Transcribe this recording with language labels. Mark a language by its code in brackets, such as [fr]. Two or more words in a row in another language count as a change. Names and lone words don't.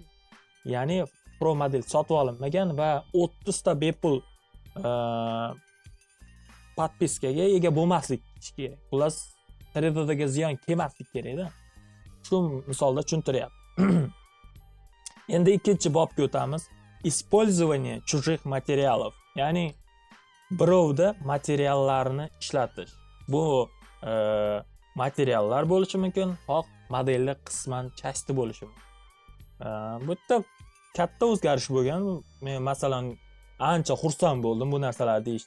[uz] Ya'ni pro model sotib olinmagan va 30 ta bepul podpiskaga ega bo'lmaslik kerak. Xullas, 3Dga ziyon kelmaslik kerak-da. Shu misolda tushuntiryapti. Endi ikkinchi bobga o'tamiz. [ru] Использование чужих материалов. [uz] Ya'ni birovda materiallarini ishlatish. Bu materiallar bo'lishi mumkin, xoh modelni qisman chasti bo'lishi mumkin. Bu yerda katta o'zgarish bo'lgan. Men masalan ancha xursand bo'ldim bu narsalarni deyishdi.